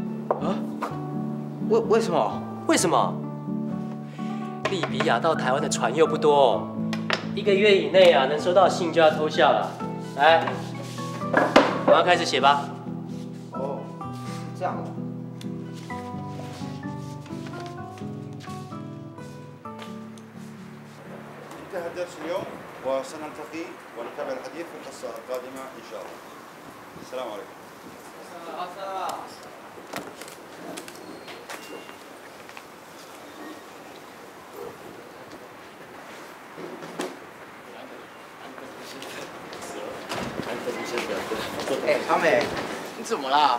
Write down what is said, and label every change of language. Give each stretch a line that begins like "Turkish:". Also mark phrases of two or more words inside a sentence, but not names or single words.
Chinese: 啊？为什么？为什么？利比亚到台湾的船又不多哦，1个月以内啊，能收到信就要偷笑了。来，我要开始写吧。哦，这样。
Arabic: انتهى الدرس اليوم وسنلتقي ونتابع الحديث في الحصة القادمة إن شاء الله. السلام عليكم.
Chinese: 哎，阿美，你怎么啦？